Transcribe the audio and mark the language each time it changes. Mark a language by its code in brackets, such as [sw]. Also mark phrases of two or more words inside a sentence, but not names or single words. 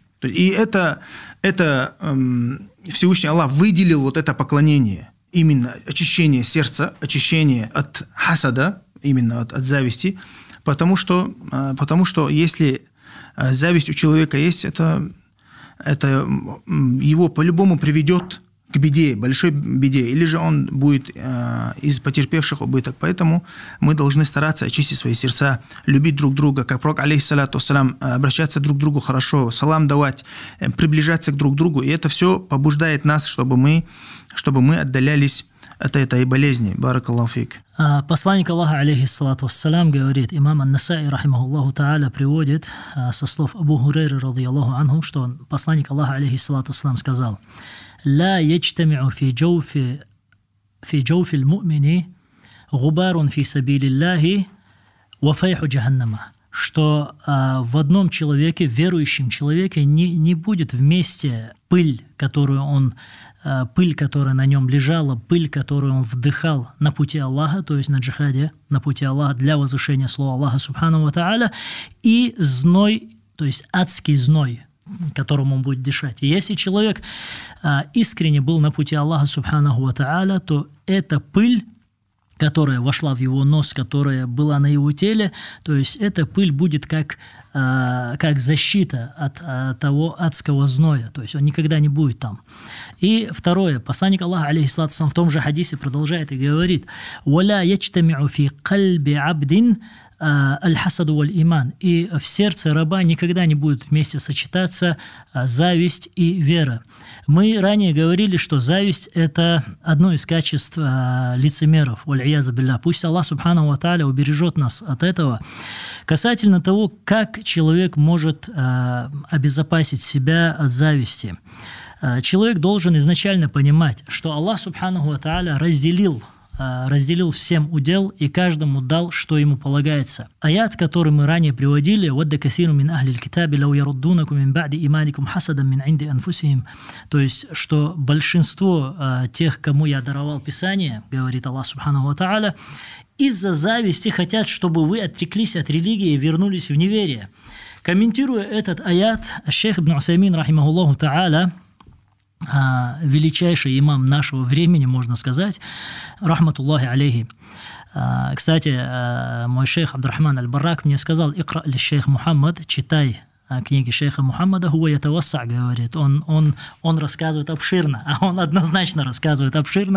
[ru] И это Всевышний Аллах выделил вот это поклонение, именно очищение сердца, очищение от хасада, именно от зависти, потому что если зависть у человека есть, это его по-любому приведет к беде, большой беде, или же он будет из потерпевших убыток. Поэтому мы должны стараться очистить свои сердца, любить друг друга, как пророк, [ar] عليه الصلاة والسلام, [ru] обращаться друг к другу хорошо, салам давать, приближаться к друг другу. И это все побуждает нас, чтобы мы отдалялись этой болезни. [ar] بارك الله فيك. [ru] Посланник Аллаха, [ar] عليه الصلاة والسلام, [ru] говорит, имам Ан-Насаи, [ar] رحمه الله تعالى, [ru] приводит со слов Абу Хурейры, [ar] رضي الله عنه, [ru] что посланник Аллаха, [ar] عليه الصلاة والسلام, [ru] сказал: [ar] «لا يجتمع في جوف المؤمن غبار في سبيل الله وفيح جهنم». [ru] Что в одном человеке, в верующем человеке, не будет вместе пыль, которая на нем лежала, пыль, которую он вдыхал на пути Аллаха, то есть на джихаде, на пути Аллаха для возвышения слова Аллаха [ar] سبحانه وتعالى, [ru] и зной, то есть адский зной, которым он будет дышать. И если человек искренне был на пути Аллаха [ar] سبحانه وتعالى, [ru] то эта пыль, которая вошла в его нос, которая была на его теле, то есть эта пыль будет как защита от того адского зноя, то есть он никогда не будет там. И второе, посланник Аллаха, [ar] عليه الصلاة والسلام, [ru] в том же хадисе продолжает и говорит: [ar] «ولا يجتمع في قلب عبد الحسد والإيمان». [ru] И в сердце раба никогда не будет вместе сочетаться зависть и вера. Мы ранее говорили, что зависть – это одно из качеств лицемеров. [ar] والعياذ بالله. [ru] Пусть Аллах [ar] سبحانه وتعالى [ru] убережет нас от этого. Касательно того, как человек может обезопасить себя от зависти. Человек должен изначально понимать, что Аллах [ar] سبحانه وتعالى [ru] разделил всем удел и каждому дал, что ему полагается. Аят, который мы ранее приводили, [ar] «ودّ كثير من أهل الكتاب لو يردونكم من بعد إيمانكم حسدا من عند أنفسهم». [ru] То есть, что большинство тех, кому я даровал Писание, говорит Аллах [ar] سبحانه وتعالى, [ru] из-за зависти хотят, чтобы вы отреклись от религии и вернулись в неверие. Комментируя этот аят, шейх ибн Усаймин, [ar] رحمه الله تعالى, [ru] величайший имам нашего времени, можно сказать, [ar] رحمة الله عليه. [ru] Кстати, мой шейх Абдурахман аль-Барак мне сказал: [ar] «اقرأ للشيخ محمد», [ru] читай книги шейха Мухаммада, [ar] هو يتوسع, [ru] говорит, он рассказывает обширно, а он однозначно рассказывает обширно.